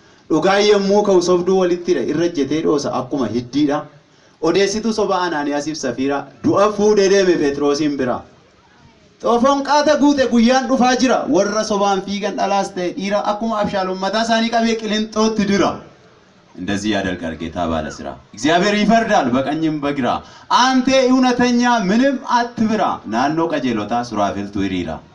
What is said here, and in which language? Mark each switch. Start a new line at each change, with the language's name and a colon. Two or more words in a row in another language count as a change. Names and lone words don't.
Oromo: Dhugaan yommuu ka'u sobduu walittidha. Irra jetee dhoosa akkuma hiddiidha. Odeessituu soba Anaaniyaasiif Safiira du'a fuudhee deeme Phexroosiin bira. Xoofoon qaata guute guyyaan dhufaa jira. Warra sobaan fiigan dhalaas ta'e dhiira akkuma Abshaaloom mataa isaanii qabee qilinxootti dira.
Amharic: እንደዚህ ያደርጋል ጌታ ባለ ስራ። እግዚአብሔር ይፈርዳል በቀኝም በግራ። አንተ እውነተኛ ምንም አትፍራ። ናኖ ቀጀሎታ ሱራፌልቱ ይሪራ።